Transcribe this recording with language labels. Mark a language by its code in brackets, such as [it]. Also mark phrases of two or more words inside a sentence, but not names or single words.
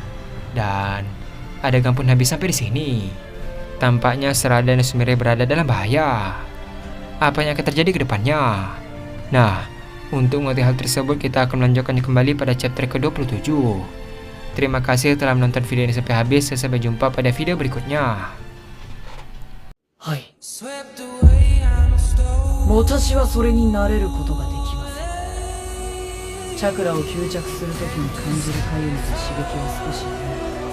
[id] Dan adegan pun habis sampai di sini. Tampaknya Serada dan Sumire berada dalam bahaya. Apa yang akan terjadi ke depannya? Nah, untuk mengetahui hal tersebut, kita akan melanjutkannya kembali pada chapter ke-27. Terima kasih telah menonton video ini sampai habis. Sampai jumpa pada video berikutnya. Hai. [ja] 私はそれになれることができません。チャクラを吸着するときに感じるかゆみと刺激は少し弱い。